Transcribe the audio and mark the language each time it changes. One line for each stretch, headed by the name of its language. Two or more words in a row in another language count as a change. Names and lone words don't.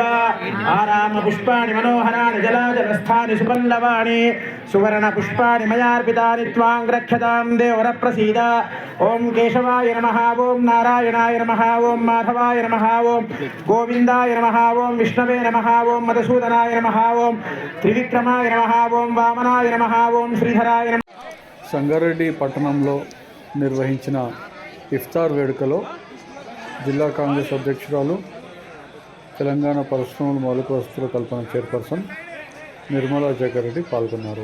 Sanskrit: आराम पुष्पाणि मनोहराणि जलाजलस्थानि सुपल्लवाणि सुवर्ण पुष्पाणि मयार्पितानि त्वां रक्षतां देवरप्रसीद। ओं केशवाय नमः, ओं नारायणाय नमः, ओं माधवाय नमः, ओं गोविंदाय नमः, ओं विष्णवे नमः, ओं मधुसूदनाय नमः, ओं त्रिविक्रमाय नमः, ओं वामनाय नमः, ओं श्रीधराय नमः।
Telugu: సంగారెడ్డి పట్టణంలో నిర్వహించిన ఇఫ్తార్ వేడుకలో జిల్లా కాంగ్రెస్ అధ్యక్షురాలు, తెలంగాణ పరిశ్రమల మౌలిక వసతుల కల్పన చైర్పర్సన్ నిర్మలా జగన్ రెడ్డి పాల్గొన్నారు.